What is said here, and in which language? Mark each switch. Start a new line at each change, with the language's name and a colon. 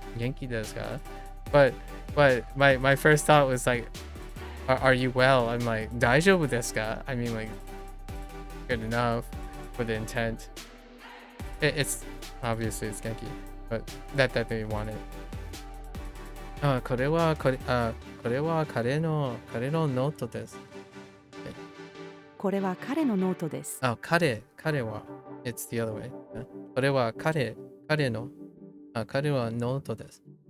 Japanese: Genki desu ka?
English: But my first thought was like, are you well? I'm like,
Japanese: daijoubu desu ka?
English: I mean, like, good enough for the intent. It's obviously it's Genki, but that they wanted.
Japanese: これは彼のノートです。これは彼のノートです。彼は
English: it's the other way.
Japanese: これは彼の彼はノートです。